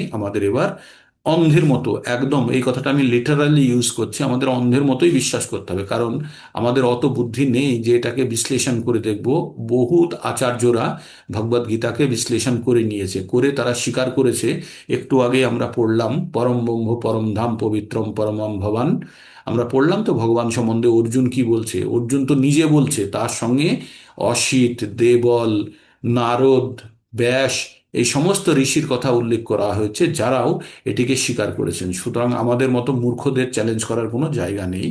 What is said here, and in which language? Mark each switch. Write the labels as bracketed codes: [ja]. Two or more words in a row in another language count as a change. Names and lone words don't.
[bn] আমাদের এবার অন্ধের মতো, একদম এই কথাটা আমি [en] literally use [bn] করছি, আমাদের অন্ধের মতোই বিশ্বাস করতে হবে, কারণ আমাদের অত বুদ্ধি নেই যে এটাকে বিশ্লেষণ করে দেখব। বহুত আচার্যরা ভগবদ গীতাকে বিশ্লেষণ করে নিয়েছে, করে তারা স্বীকার করেছে। একটু আগে আমরা পড়লাম [sa] পরম ব্রহ্ম পরম ধাম পবিত্রম পরমম ভবান, [bn] আমরা পড়লাম তো ভগবান সম্বন্ধে অর্জুন কি বলছে। অর্জুন তো নিজে বলছে, তার সঙ্গে অসিত, দেবল, নারদ, ব্যাস, এই সমস্ত ঋষির কথা উল্লেখ করা হয়েছে যারাও এটিকে স্বীকার করেছেন। সুতরাং আমাদের মতো মূর্খদের চ্যালেঞ্জ করার কোনো জায়গা নেই।